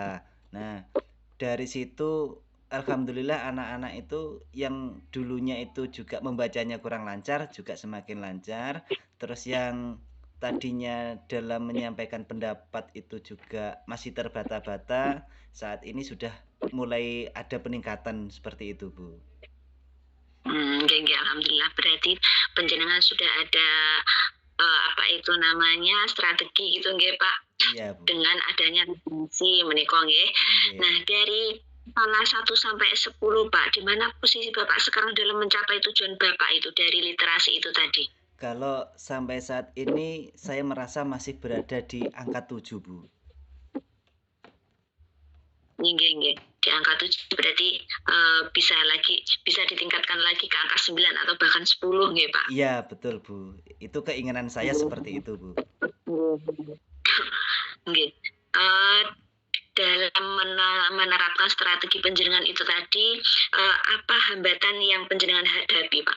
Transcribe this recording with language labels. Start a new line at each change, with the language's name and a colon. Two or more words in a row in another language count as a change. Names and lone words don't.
Indonesian: Nah, dari situ alhamdulillah anak-anak itu yang dulunya itu juga membacanya kurang lancar juga semakin lancar. Terus yang tadinya dalam menyampaikan pendapat itu juga masih terbata-bata, saat ini sudah mulai ada peningkatan seperti itu, Bu.
Javanese: Nggih nggih,
Indonesian: alhamdulillah berarti panjenengan sudah ada, apa itu namanya, strategi gitu nggih, Pak, Iya, Bu. dengan adanya refleksi
Javanese: menika nggih.
Indonesian: Nah, Nggih. dari skala 1 sampai 10, Pak, di mana posisi Bapak sekarang dalam mencapai tujuan Bapak itu dari literasi itu tadi? Kalau sampai saat ini saya merasa masih berada di angka 7, Bu.
Javanese: Nggih nggih,
Indonesian: di angka 7 berarti, bisa ditingkatkan lagi ke angka 9 atau bahkan 10 nggih, Pak? Iya, betul, Bu. Itu keinginan saya seperti itu, Bu. Nggih, eee, dalam menerapkan strategi panjenengan itu tadi, apa hambatan yang panjenengan hadapi, Pak?